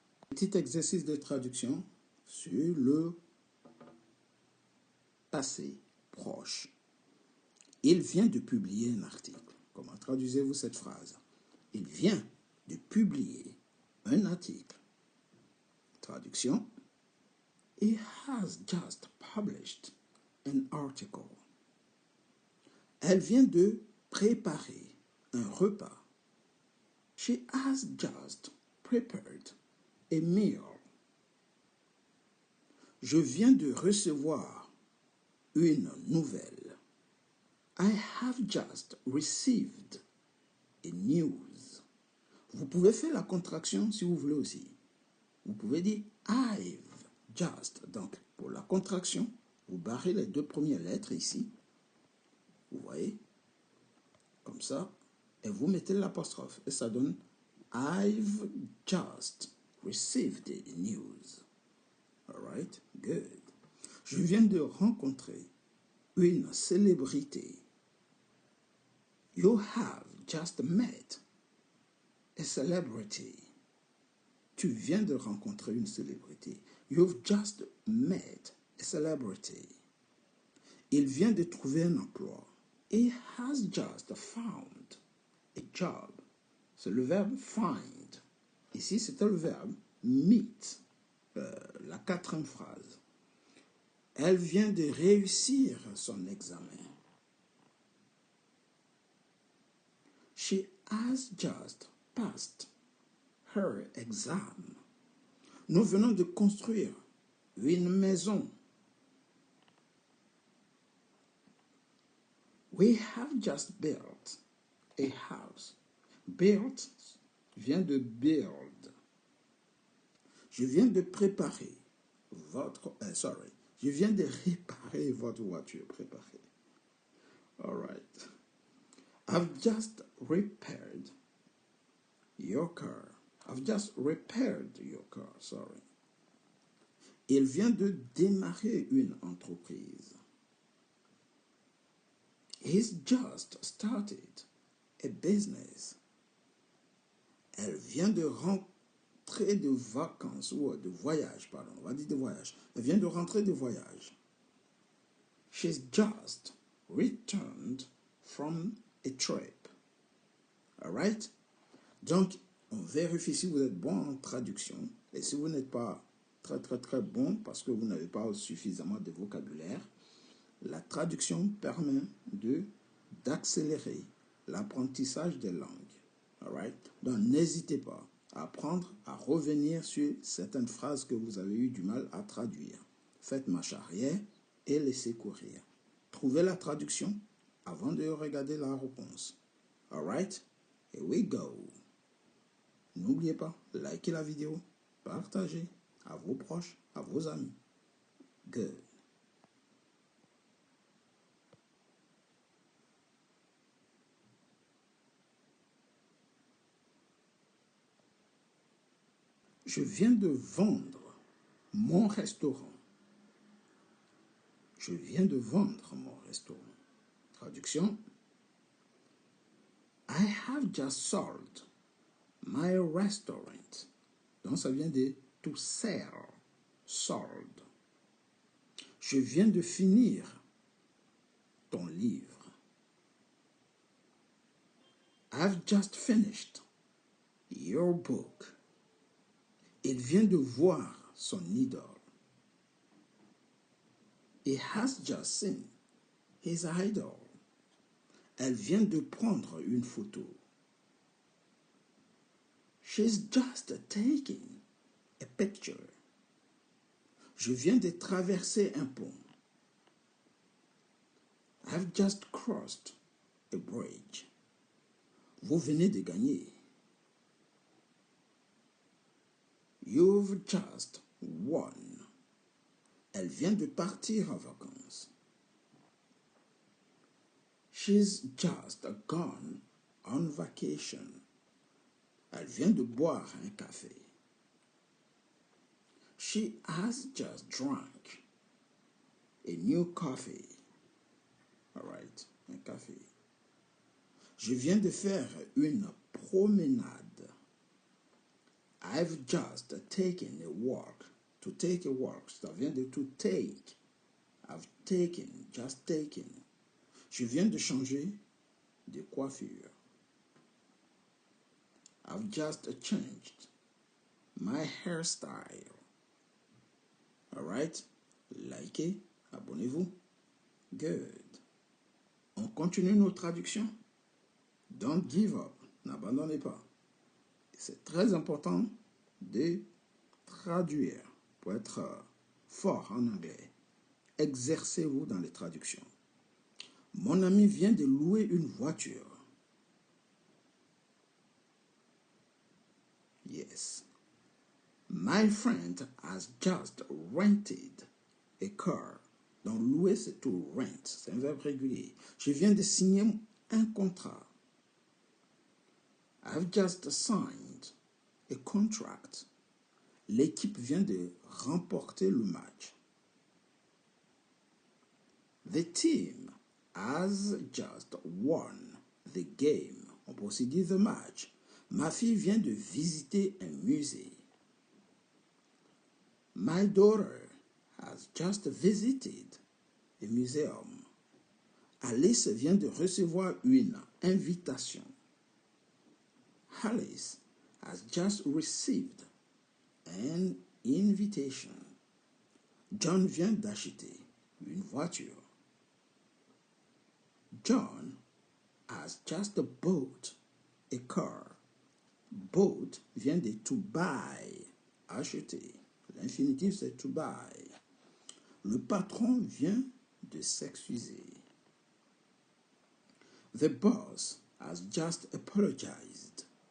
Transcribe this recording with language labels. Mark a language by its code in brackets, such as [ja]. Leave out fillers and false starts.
[fr] Petit exercice de traduction sur le passé proche. Il vient de publier un article. Comment traduisez-vous cette phrase? Il vient de publier un article. Traduction. [en] He has just published an article. [fr] Elle vient de préparer un repas. [en] She has just prepared a meal. [fr] Je viens de recevoir une nouvelle. [en] I have just received a news. [fr] Vous pouvez faire la contraction si vous voulez aussi. Vous pouvez dire [en] I've just. [fr] Donc, pour la contraction, vous barrez les deux premières lettres ici. Vous voyez? Comme ça. Et vous mettez l'apostrophe. Et ça donne [en] I've just received the news. Alright? Good. [fr] Je viens de rencontrer une célébrité. [en] You have just met a celebrity. [fr] Tu viens de rencontrer une célébrité. [en] You've just met a celebrity. [fr] Il vient de trouver un emploi. [en] He has just found a job. [fr] C'est le verbe find. Ici, c'était le verbe meet. La quatrième phrase. Elle vient de réussir son examen. [en] She has just passed her exam. [fr] Nous venons de construire une maison. [en] We have just built a house. [fr] Built vient de build. Je viens de préparer je viens de réparer votre voiture. [en] Préparer. All right. I've just repaired your car. I've just repaired your car. Sorry. [fr] Il vient de démarrer une entreprise. [en] He's just started a business. [fr] Elle vient de rentrer de vacances ou de voyage, pardon. On va dire de voyage. Elle vient de rentrer de voyage. [en] She's just returned from a trip. All right? [fr] Donc, on vérifie si vous êtes bon en traduction. Et si vous n'êtes pas très bon parce que vous n'avez pas suffisamment de vocabulaire, la traduction permet d'accélérer l'apprentissage des langues. [en] All right? [fr] Donc, n'hésitez pas à apprendre à revenir sur certaines phrases que vous avez eu du mal à traduire. Faites marche arrière et laissez courir. Trouvez la traduction avant de regarder la réponse. [en] All right? Here we go. [fr] N'oubliez pas, likez la vidéo, partagez à vos proches, à vos amis. [en] Good. [fr] Je viens de vendre mon restaurant. Je viens de vendre mon restaurant. Traduction. [en] I have just sold my restaurant. [fr] Donc ça vient de to sell. Sold. Je viens de finir ton livre. [en] I've just finished your book. [fr] Il vient de voir son idole. [en] He has just seen his idol. [fr] Elle vient de prendre une photo. [en] She's just taking a picture. [fr] Je viens de traverser un pont. [en] I've just crossed a bridge. [fr] Vous venez de gagner. [en] You've just won. [fr] Elle vient de partir en vacances. [en] She's just gone on vacation. [fr] Elle vient de boire un café. [en] She has just drank a new coffee. All right, [fr] un café. Je viens de faire une promenade. [en] I've just taken a walk. To take a walk, [fr] ça vient de [en] to take. I've taken, just taken. [fr] Je viens de changer de coiffure. [en] I've just changed my hairstyle. All right? [fr] Likez, abonnez-vous. [en] Good. [fr] On continue nos traductions. [en] Don't give up. [fr] N'abandonnez pas. C'est très important de traduire pour être fort en anglais. Exercez-vous dans les traductions. Mon ami vient de louer une voiture. [en] Yes. My friend has just rented a car. [fr] Donc, louer, c'est to rent. C'est un verbe régulier. Je viens de signer un contrat. [en] I've just signed a contract. [fr] L'équipe vient de remporter le match. [en] The team has just won the game. [fr] On peut aussi dire [en] the match. [fr] Ma fille vient de visiter un musée. [en] My daughter has just visited a museum. [fr] Alice vient de recevoir une invitation. [en] Alice has just received an invitation. [fr] John vient d'acheter une voiture. [en] John has just bought a car. [fr] Bought vient de to buy, acheter. L'infinitif, c'est to buy. Le patron vient de s'excuser. [en] The boss has just apologized.